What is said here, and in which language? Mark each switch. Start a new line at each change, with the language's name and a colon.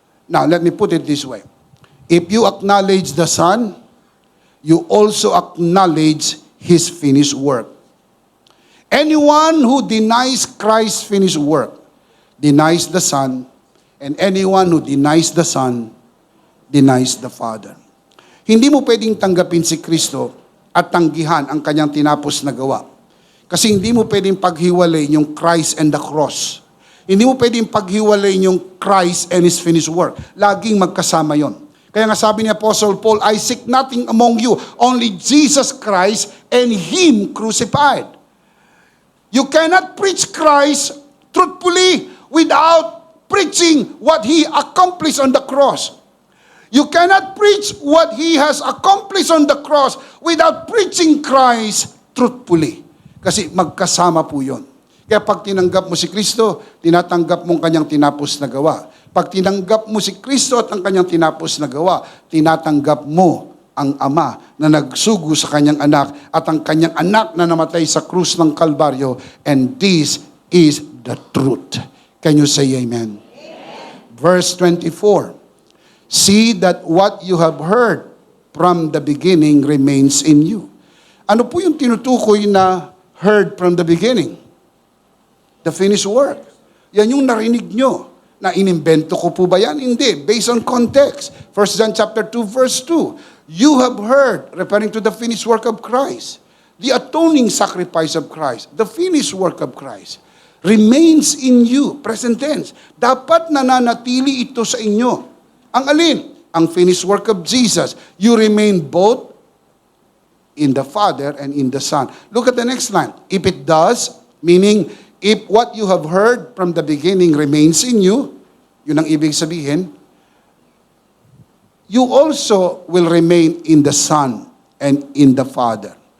English: Now let me put it this way. If you acknowledge the Son, you also acknowledge His finished work. Anyone who denies Christ's finished work denies the Son, and anyone who denies the Son denies the Father.
Filipino: Hindi mo pwedeng tanggapin si Kristo at tanggihan ang kanyang tinapos na gawa. Kasi hindi mo pwedeng paghiwalay yung
English: Christ and the cross.
Filipino: Hindi mo pwedeng paghiwalay yung
English: Christ and His finished work.
Filipino: Laging magkasama yon. Kaya nga sabi ni
English: Apostle Paul, I seek nothing among you, only Jesus Christ and Him crucified. You cannot preach Christ truthfully without preaching what He accomplished on the cross. You cannot preach what He has accomplished on the cross without preaching Christ truthfully.
Filipino: Kasi magkasama po yun. Kaya pag tinanggap mo si Kristo, tinatanggap mo ang kanyang tinapos na gawa. Pag tinanggap mo si Kristo at ang kanyang tinapos na gawa, tinatanggap mo ang Ama na nagsugo sa kanyang anak at ang kanyang anak na namatay sa krus ng Kalbaryo.
English: And this is the truth. Can you say amen? Amen. Verse 24. See that what you have heard from the beginning remains in you.
Filipino: Ano po yung tinutukoy na
English: heard from the beginning? The finished work.
Filipino: Yan yung narinig nyo. Na inimbento ko po ba yan? Hindi.
English: Based on context. 1 John chapter 2 verse 2. You have heard, referring to the finished work of Christ. The atoning sacrifice of Christ. The finished work of Christ. Remains in you. Present tense.
Filipino: Dapat nananatili ito sa inyo. Ang alin?
English: Ang finished work of Jesus. You remain both in the Father and in the Son. Look at the next line. If it does, meaning, if what you have heard from the beginning remains in you,
Filipino: yun ang ibig sabihin,
English: you also will remain in the Son and in the Father.